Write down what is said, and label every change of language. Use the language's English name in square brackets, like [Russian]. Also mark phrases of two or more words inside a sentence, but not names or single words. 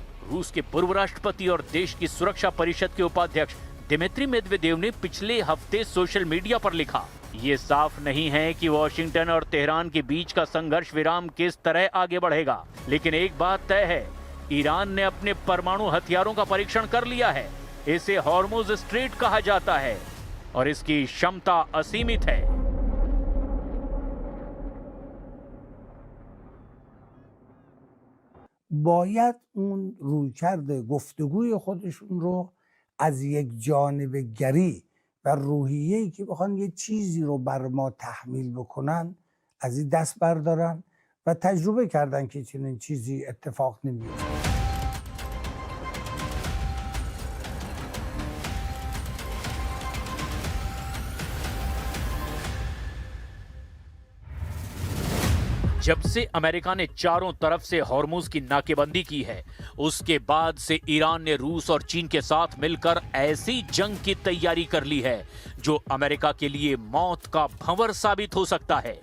[Hindi] रूस के पूर्व राष्ट्रपति और देश की सुरक्षा परिषद के उपाध्यक्ष दिमित्री मेदवेदेव ने पिछले हफ्ते [English] social media [Hindi] पर लिखा, ये साफ नहीं है कि वॉशिंगटन और तेहरान के बीच का संघर्ष विराम किस तरह आगे बढ़ेगा, लेकिन एक बात तय है, ईरान ने अपने परमाणु हथियारों का परीक्षण कर लिया है इसे हॉर्मुज स्ट्रेट कहा जाता है और इसकी क्षमता असीमित है। [Persian] باید اون رویکرد گفتگوی خودشون رو از یک جانبه‌گری و روحیه‌ای که بخوان یه چیزی رو بر ما تحمیل بکنن از این دست بردارن و تجربه کردن که چنین چیزی اتفاق نمیفته. [Hindi] जब से अमेरिका ने चारों तरफ से हॉर्मुज की नाकेबंदी की है, उसके बाद से ईरान ने रूस और चीन के साथ मिलकर ऐसी जंग की तैयारी कर ली है जो अमेरिका के लिए मौत का भंवर साबित हो सकता है।